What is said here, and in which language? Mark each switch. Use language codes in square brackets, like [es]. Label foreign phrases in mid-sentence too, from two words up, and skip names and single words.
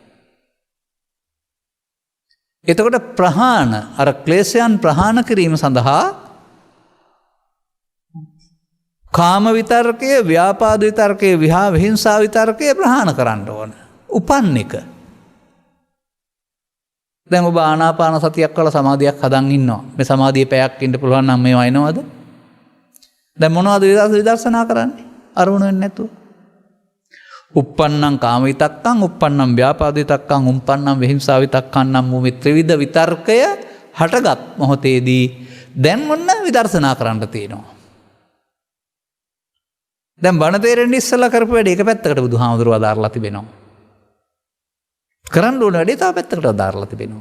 [si] එතකොට ප්‍රහාණ, අර ක්ලේශයන් ප්‍රහාණ කිරීම සඳහා කාම විතර්කය, ව්‍යාපාද විතර්කය, විහිංසා විතර්කය ප්‍රහාණ කරන්න ඕන. උපන්න එක. දැන් ඔබ ආනාපාන සතියක් වල සමාධියක් හදන් ඉන්නවා. මේ සමාධියේ පැයක් ඉන්න පුළුවන් නම් මේවා එනවද? දැන් මොනවද විදර්ශනා කරන්නේ? අරමුණ වෙන්නේ නැතුව. [pi] uppannam කාම විතක්කං, uppannam ව්‍යාපාද විතක්කං, uppannam විහිංසා විතක්කං [si] නම් වූ මේ ත්‍රිවිධ විතර්කය හටගත් මොහොතේදී දැන් මොන විදර්ශනා කරන්න තියෙනවා? දැන් බණ තේරෙන්න ඉස්සලා කරපු වැඩේ එක පැත්තකට බුදුහාමුදුරුවෝ අදාරලා තිබෙනවා. කරන්න ඕන වැඩේ තව පැත්තකට අදාරලා තිබෙනවා.